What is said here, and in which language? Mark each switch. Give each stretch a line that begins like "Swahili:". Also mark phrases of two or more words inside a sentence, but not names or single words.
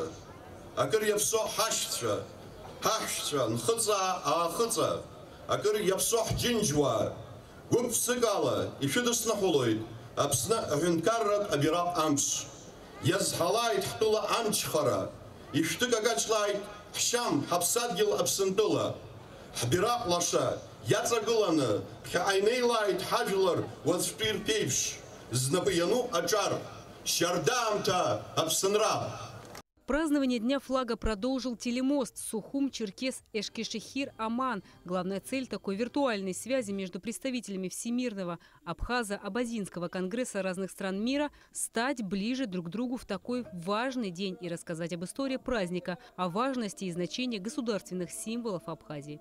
Abkhazian: Акыр Япсо Хашца, Нхыца, Ахыца, Акыр Япсо Джинджва, Губ Сыгала, и Фидусна Холойд, Абсна Гюнкаррат Абираб Амс, Язхалайт Хтула Амчхара, и Штыгагачлайт Хшам Хапсадгил Абсентула, Хбираб Лаша, Яцагулана, Хайнейлайт Хаджулар, Вазпир Пейвш, Знапаяну Аджар, Щардамта Абсенра.
Russian: Празднование Дня флага продолжил телемост Сухум-Черкес-Эшкешехир-Аман. Главная цель такой виртуальной связи между представителями Всемирного Абхазо-Абазинского конгресса разных стран мира – стать ближе друг к другу в такой важный день и рассказать об истории праздника, о важности и значении государственных символов Абхазии.